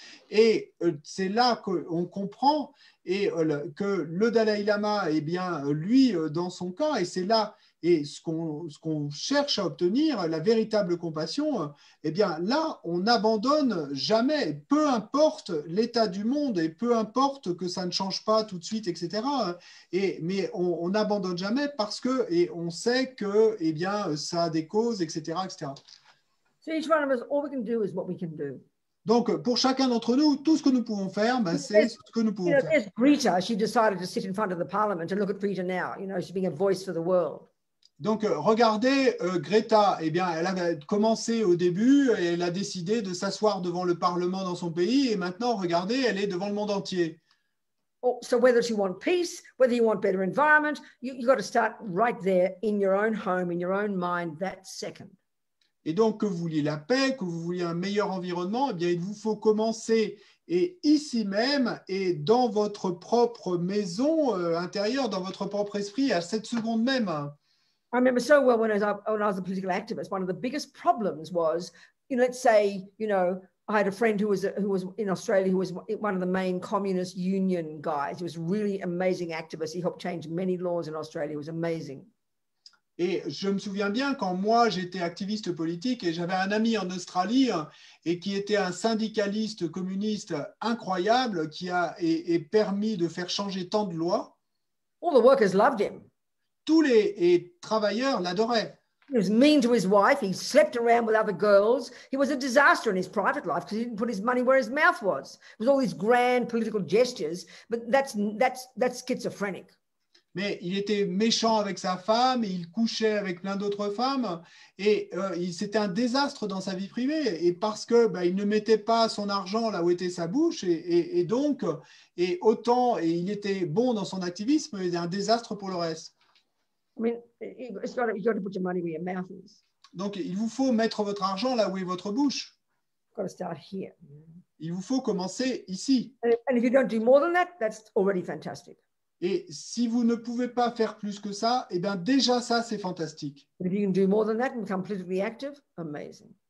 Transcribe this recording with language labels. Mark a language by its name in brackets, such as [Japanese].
[French] Et c'est là qu'on comprend que le Dalai Lama, eh bien, lui, dans son cas, et c'est là, et ce qu'on cherche à obtenir, la véritable compassion, eh bien, là, on n'abandonne jamais, peu importe l'état du monde et peu importe que ça ne change pas tout de suite, etc. Mais on n'abandonne jamais parce qu'on sait que, eh bien, ça a des causes, etc., etc. [English] So each one of us, all we can do is what we can do. [French] Donc, pour chacun d'entre nous, tout ce que nous pouvons faire, c'est ce que nous pouvons faire. [English] There's Greta, she decided to sit in front of the parliament and look at Greta now. You know, she's being a voice for the world. [French] Donc, regardez Greta, eh bien, elle a commencé au début et elle a décidé de s'asseoir devant le Parlement dans son pays et maintenant, regardez, elle est devant le monde entier. [English] So whether you want peace, whether you want better environment, you got to start right there in your own home, in your own mind, that second. [French] Et donc, que vous vouliez la paix, que vous vouliez un meilleur environnement, eh bien, il vous faut commencer et ici même, et dans votre propre maison intérieure, dans votre propre esprit, à cette seconde même. [English] I remember so well when I was a political activist, one of the biggest problems was, let's say, I had a friend who was in Australia who was one of the main communist union guys. He was really amazing activist. He helped change many laws in Australia. It was amazing. [French] Et je me souviens bien quand moi j'étais activiste politique et j'avais un ami en Australie et qui était un syndicaliste communiste incroyable qui a permis de faire changer tant de lois. [English] All the workers loved him. [French] Tous les travailleurs l'adoraient. [English] He was mean to his wife. He slept around with other girls. He was a disaster in his private life because he didn't put his money where his mouth was. It was all these grand political gestures, but that's schizophrenic. [French] Mais il était méchant avec sa femme, et il couchait avec plein d'autres femmes, et c'était un désastre dans sa vie privée, et parce que il ne mettait pas son argent là où était sa bouche, et donc, et il était bon dans son activisme, mais un désastre pour le reste. [English] I mean, you got to put your money where your mouth is. [French] Donc, il vous faut mettre votre argent là où est votre bouche. [English] Got to start here. [French] Il vous faut commencer ici. [English] And if you don't do more than that, that's already fantastic. [French] Et si vous ne pouvez pas faire plus que ça, eh bien déjà ça, c'est fantastique. [English] If you can do more than that and become politically active, amazing.